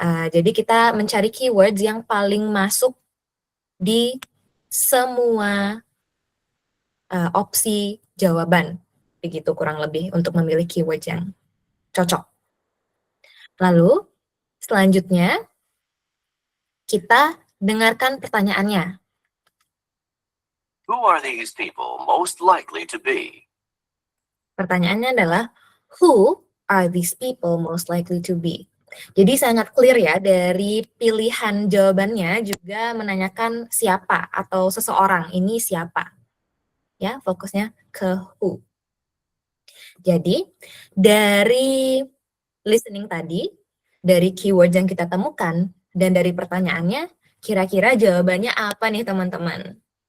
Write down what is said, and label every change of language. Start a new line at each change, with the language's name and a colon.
Indonesian: Jadi kita mencari keywords yang paling masuk di semua opsi jawaban. Begitu kurang lebih untuk memilih keyword yang cocok. Lalu selanjutnya kita dengarkan pertanyaannya.
English: Who are these people most likely to be?
Indonesian: Pertanyaannya adalah,
English: who are these people most likely to be?
Indonesian: Jadi sangat clear ya dari pilihan jawabannya juga menanyakan siapa atau seseorang ini siapa. Ya, fokusnya ke who. Jadi dari listening tadi, dari keyword yang kita temukan, dan dari pertanyaannya, kira-kira jawabannya apa nih teman-teman?